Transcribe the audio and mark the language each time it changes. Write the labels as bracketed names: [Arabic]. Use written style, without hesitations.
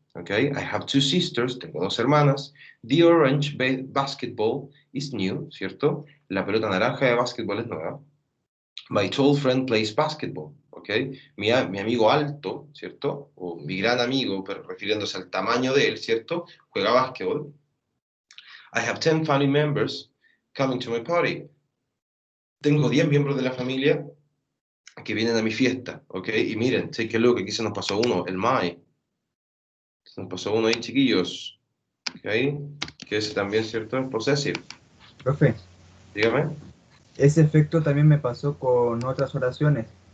[English] Okay, I have 2 sisters, [Spanish] tengo 2 hermanas. [English] The orange basketball is new, ¿cierto? [Spanish] La pelota naranja de básquetbol es nueva. [English] My tall friend plays basketball, [Spanish] ¿ok? Mi amigo alto, ¿cierto? O mi gran amigo, pero refiriéndose al tamaño de él, ¿cierto? Juega básquetbol. [English] I have 10 family members coming to my party. [Spanish] Tengo 10 miembros de la familia que vienen a mi fiesta, ¿ok? Y miren, [English] take a look, [Spanish] aquí se nos pasó uno, el my. Se nos pasó uno ahí, chiquillos. ¿Ok? Que ese también, ¿cierto? Es possessive. Profe, Dígame. ese efecto también me pasó con otras oraciones.